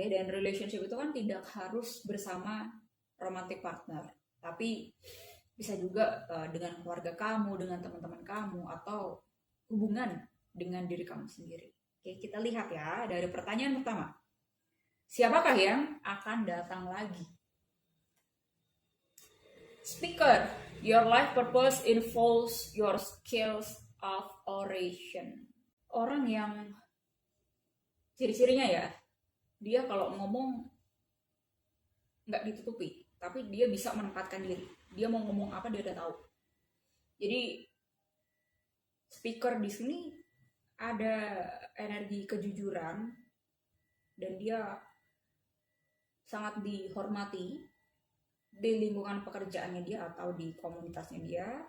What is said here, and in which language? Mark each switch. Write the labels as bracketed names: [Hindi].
[Indonesian] Dan relationship itu kan tidak harus bersama romantic partner, tapi bisa juga dengan keluarga kamu, dengan teman-teman kamu, atau hubungan dengan diri kamu sendiri. Oke, kita lihat ya dari pertanyaan pertama. Siapakah yang akan datang lagi? [English] Speaker, your life purpose involves your skills of oration. [Indonesian] Orang yang ciri-cirinya ya, dia kalau ngomong nggak ditutupi, tapi dia bisa menempatkan diri. Dia mau ngomong apa dia udah tahu. Jadi speaker di sini ada energi kejujuran dan dia sangat dihormati di lingkungan pekerjaannya dia atau di komunitasnya dia.